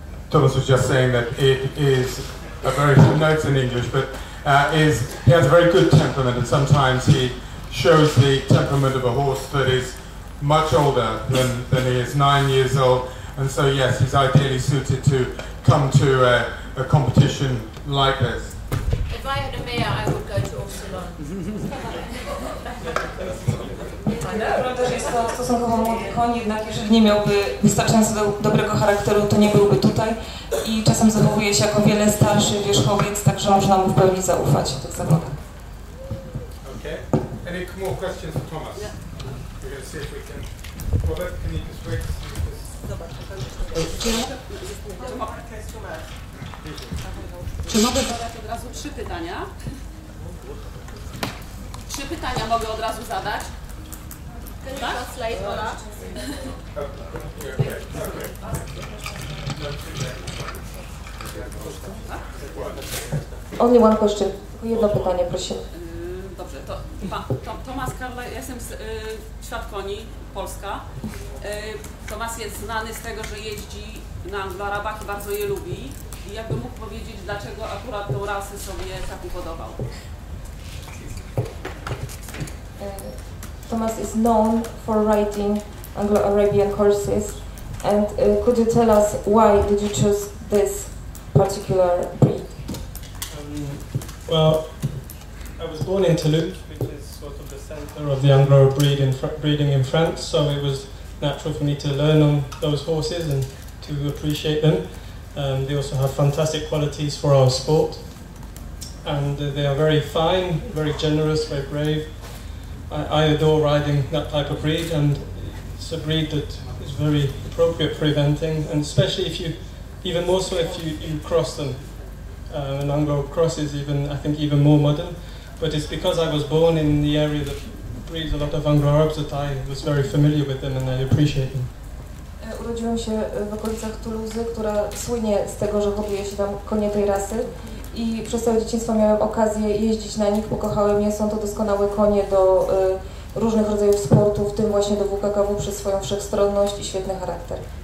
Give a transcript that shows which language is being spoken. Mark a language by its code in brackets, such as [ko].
[en] Thomas was just saying that it is a very, no, it's in English, but he has a very good temperament, and sometimes he shows the temperament of a horse that is much older than he is, 9 years old, and so yes, he's ideally suited to come to a competition like this. If I had a mare, I would go to Upsilon. [pl] Prawda, że jest to stosunkowo młody koń, jednak jeżeli nie miałby wystarczająco dobrego charakteru, to nie byłby tutaj i czasem zachowuje się jako wiele starszy wierzchowiec, także można mu w pełni zaufać w tych zawodach. [en] Okay. Any more questions for Thomas? Yeah. We're going to see if we can. Robert, can you just wait? [pl] Czy mogę zadać od razu 3 pytania? 3 pytania mogę od razu zadać? Tak? [en] Only one question. [pl] Jedno pytanie, prosimy. Dobrze, to Tomasz Karla, ja jestem świat koni, Polska. Tomasz jest znany z tego, że jeździ na Anglo-Arabach i bardzo je lubi. I jakby mógł powiedzieć, dlaczego akurat tą rasę sobie tak upodobał? [en] Thomas is known for riding Anglo-Arabian horses, and could you tell us why did you choose this particular breed? Well, I was born in Toulouse, which is sort of the center of the Anglo breeding in France, so it was natural for me to learn on those horses and to appreciate them. They also have fantastic qualities for our sport, and they are very fine, very generous, very brave. I adore riding that type of breed, and it's a breed that is very appropriate for eventing, and especially if you, even more so if you cross them. An Anglo cross is I think even more modern, but it's because I was born in the area that breeds a lot of Anglo Arabs that I was very familiar with them and I appreciate them. [pl] Urodziłem się w okolicach Toulouse, która słynie z tego, że hoduje się tam konie tej rasy i przez całe dzieciństwo miałem okazję jeździć na nich, pokochałem je, są to doskonałe konie do różnych rodzajów sportu, w tym właśnie do WKKW przez swoją wszechstronność i świetny charakter.